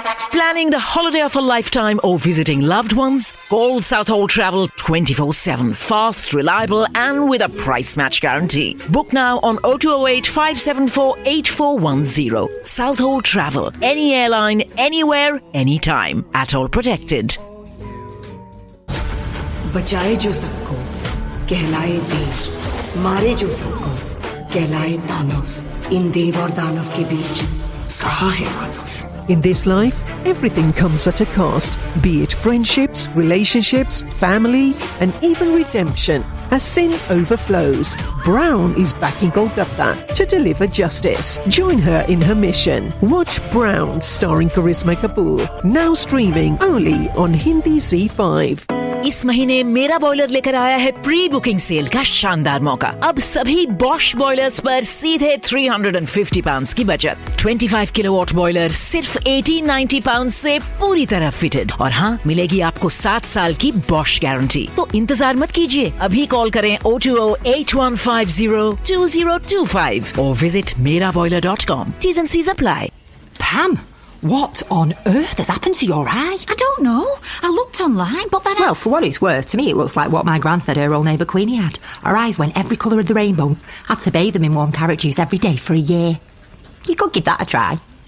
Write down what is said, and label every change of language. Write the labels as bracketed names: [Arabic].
[English] Planning the holiday of a lifetime or visiting loved ones? Call Southall Travel 24/7. Fast, reliable and with a price match guarantee. Book now on 0208-574-8410. Southall Travel. Any airline, anywhere, anytime. At all protected. [Hindi] बचाए जो सबको कहलाए देव, मारे जो सबको कहलाए दानव. इन देव और दानव के बीच कहाँ है दानव? [English] In this life, everything comes at a cost, be it friendships, relationships, family, and even redemption. As sin overflows, Brown is backing Golgotha to deliver justice. Join her in her mission. Watch Brown, starring Karisma Kapoor, now streaming only on Hindi Z5. [Hindi] इस महीने मेरा boiler लेकर आया है pre booking cell का शानदार मौका. अब सभी बॉश बॉयलर्स पर सीधे £350 की बचत. 25 किलोवाट बॉयलर सिर्फ £1,890 से पूरी तरह फिटेड. और हाँ, मिलेगी आपको 7 साल की बॉश गारंटी. तो इंतजार मत कीजिए, अभी कॉल करें 0208150-2025 और visit meraboiler.com. [English] T's and C's apply. Pam, what on earth has happened to your eye? I don't know. I looked online, but then well, for what it's worth, to me it looks like what my gran said her old neighbour Queenie had. Her eyes went every colour of the rainbow. Had to bathe them in warm carrot juice every day for a year. You could give that a try.